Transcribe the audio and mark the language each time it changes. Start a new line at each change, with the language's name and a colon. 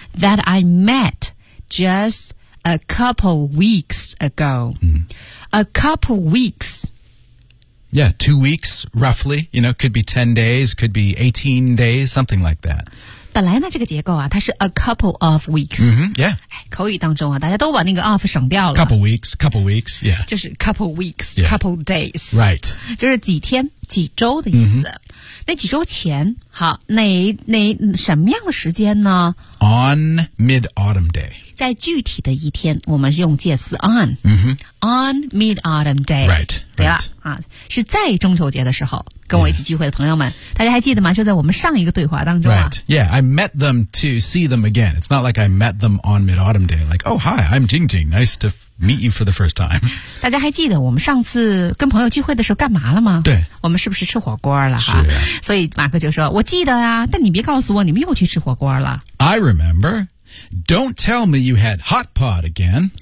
English: That I met just a couple weeks ago. A couple weeks. Yeah, 2 weeks, roughly. You know, could be 10 days, could be 18 days, something like that.
Chinese: 本来呢这个结构啊它是
English: a couple of weeks、 mm-hmm, yeah.
Chinese: 口语当中啊大家都把那个 of 省掉了
English: couple weeks、yeah.
Chinese: 就是
English: couple weeks、yeah. couple days、 right.
Chinese: 就是几天几周的意思、
English: mm-hmm.
Chinese: 那几周前好哪什么样的时间呢
English: on mid-autumn day
Chinese: 在具体的一天我们是用介词 on、
English: mm-hmm. on mid-autumn day right,
Chinese: 对吧、
English: right.
Chinese: 啊、是在中秋节的时候跟我一起聚会的朋友们、
English: yeah.
Chinese: 大家还记得吗就在我们上一个对话当中、啊、
English: Right, yeah, I met them to see them again. It's not like I met them on mid-autumn day. Like, oh, hi, I'm Jing Jing. Nice to meet you for the first time.
Chinese: 大家还记得我们上次跟朋友聚会的时候干嘛了吗？对。我们是不是吃火锅了哈？是啊。所以马克就说，我记得啊，但你别告诉我你们又去吃火锅了。
English: I remember. Don't tell me you had hot pot again.